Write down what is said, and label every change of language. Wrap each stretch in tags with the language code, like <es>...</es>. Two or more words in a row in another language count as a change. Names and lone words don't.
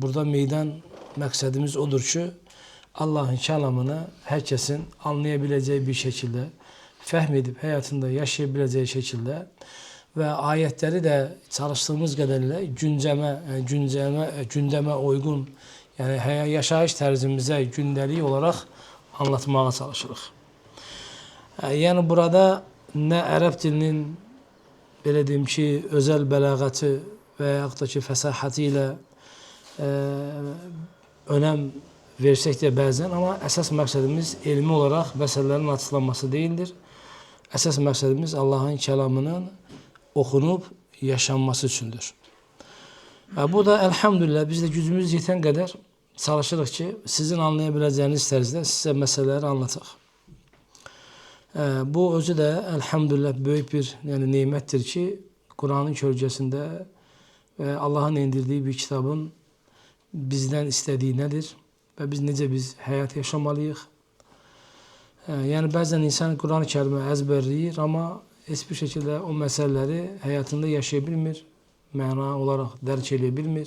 <tr>Burada meydan məqsədimiz odur ki, Allah'ın kelamını herkesin anlayabileceği bir şekilde, fəhmedip hayatında yaşayabileceği şekilde ve ayetleri de çalıştığımız kadarıyla gündeme uygun, yani yaşayış tərzimize gündelik olarak anlatmaya çalışırıq.</tr> <az>Yani burada ne Arap dilinin belə deyim ki, özel bəlağəti və yaxud da ki, fəsahəti ilə önəm versək də bəzən, amma əsas məqsədimiz elmi olaraq məsələlərin açıqlanması deyildir. Əsas məqsədimiz Allah'ın kəlamının oxunub yaşanması üçündür. Bu da elhamdülillah biz də gücümüz yetən qədər çalışırıq ki, sizin anlayabiləcəyiniz tərzdə sizə məsələləri anlataq. Bu özü də elhamdülillah böyük bir nemətdir ki,</az> <tr>Kur'an'ın kölgəsində ve Allah'ın indirdiği bir kitabın bizden istediği nedir ve biz necə biz hayat yaşamalıyıq. Yani bazen insan Kur'an-ı Kerim'i ezberleyir ama hiçbir şekilde o meseleleri hayatında yaşayabilmir, mana olarak dərk edebilmir.</tr>